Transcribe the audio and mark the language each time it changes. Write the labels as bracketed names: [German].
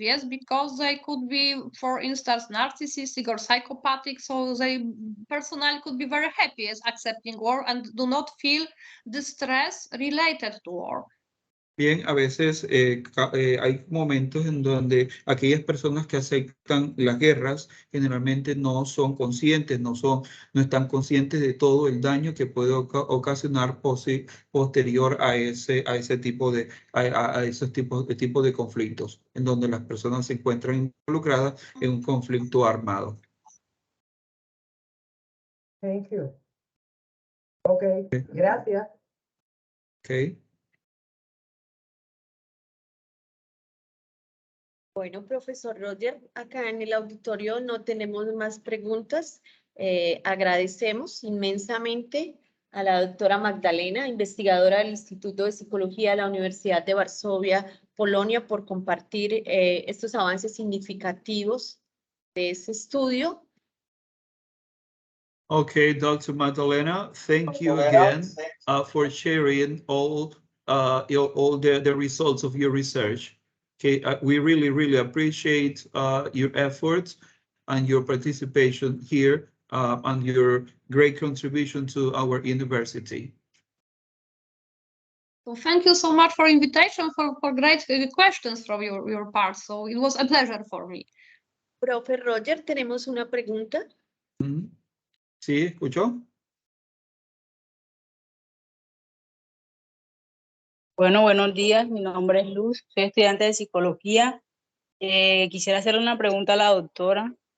[English] Yes, because they could be, for instance, narcissistic or psychopathic. So they personally could be very happy as accepting war and do not feel the stress related to war. [Spanish] Bien, a veces hay momentos en donde aquellas personas que aceptan las guerras generalmente no son conscientes, no están conscientes de todo el daño que puede ocasionar posterior a ese tipo a esos tipos de conflictos, en donde las personas se encuentran involucradas en un conflicto armado. [English] Thank you. Okay, gracias. Okay. [Spanish] Bueno, profesor Roger, acá en el auditorio no tenemos más preguntas. Agradecemos inmensamente a la doctora Magdalena, investigadora del Instituto de Psicología de la Universidad de Varsovia, Polonia, por compartir estos avances significativos de ese estudio. [English] Okay, Dr. Magdalena, thank you again for sharing all the results of your research. Okay, we really appreciate your efforts and your participation here and your great contribution to our university. So thank you so much for invitation, for great questions from your part. So it was a pleasure for me. [Spanish] Profe Roger, tenemos una pregunta. ¿Sí? ¿Escuchó? Bueno, buenos días. Mi nombre es Luz. Soy estudiante de psicología. Quisiera hacerle una pregunta a la doctora.